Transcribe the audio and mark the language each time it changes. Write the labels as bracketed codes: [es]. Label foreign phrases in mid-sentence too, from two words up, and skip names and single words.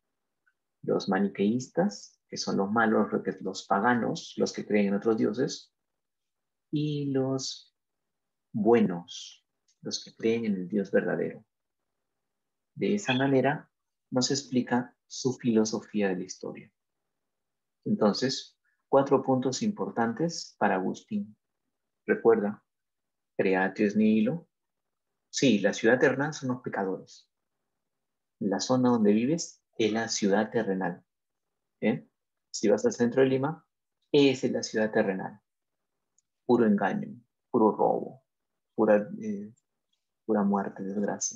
[es] Los maniqueístas, que son los malos, los paganos, los que creen en otros dioses, y los buenos, los que creen en el Dios verdadero. De esa manera nos explica su filosofía de la historia. Entonces, 4 puntos importantes para Agustín. Recuerda, [la] creatio es nihilo. [es] Sí, la ciudad terrenal son los pecadores. La zona donde vives es la ciudad terrenal. ¿Eh? Si vas al centro de Lima, esa es la ciudad terrenal. Puro engaño, puro robo, pura, pura muerte, desgracia.